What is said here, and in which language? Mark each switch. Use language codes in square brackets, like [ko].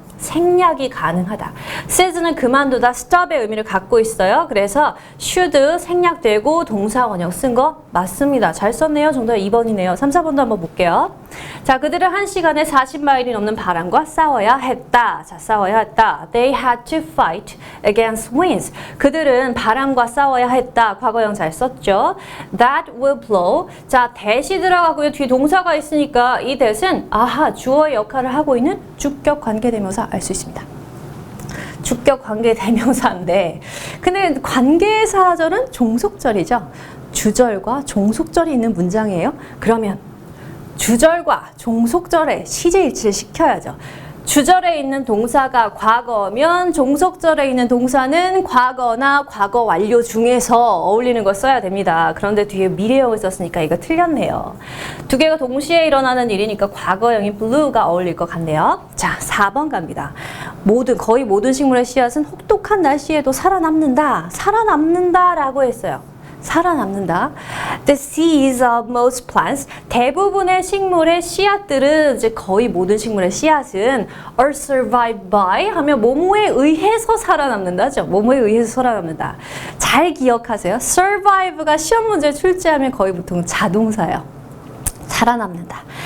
[ko] 생략이 가능하다. says는 그만두다, stop의 의미를 갖고 있어요. 그래서 should 생략되고 동사 원형 쓴 거 맞습니다. 잘 썼네요. 정답 2번이네요. 3, 4번도 한번 볼게요. 자, 그들은 1시간에 40마일이 넘는 바람과 싸워야 했다. 자, 싸워야 했다. [en] They had to fight against winds. [ko] 그들은 바람과 싸워야 했다. 과거형 잘 썼죠. [en] That will blow. [ko] 자, that이 들어가고요. 뒤에 동사가 있으니까 이 that은 주어의 역할을 하고 있는 주격 관계대명사 알 수 있습니다. 주격 관계대명사인데 근데 관계사절은 종속절이죠. 주절과 종속절이 있는 문장이에요. 그러면 주절과 종속절에 시제일치를 시켜야죠. 주절에 있는 동사가 과거면 종속절에 있는 동사는 과거나 과거 완료 중에서 어울리는 걸 써야 됩니다. 그런데 뒤에 미래형을 썼으니까 이거 틀렸네요. 두 개가 동시에 일어나는 일이니까 과거형인 blue가 어울릴 것 같네요. 자, 4번 갑니다. 거의 모든 식물의 씨앗은 혹독한 날씨에도 살아남는다. 살아남는다 라고 했어요. 살아남는다. [en] The seeds of most plants. [ko] 대부분의 식물의 씨앗들은 이제 거의 모든 식물의 씨앗은 [en] are survived by [ko] 하면 뭐뭐에 의해서 살아남는다죠. 뭐뭐에 의해서 살아남는다. 잘 기억하세요. survive가 시험 문제에 출제하면 거의 보통 자동사예요. 살아남는다.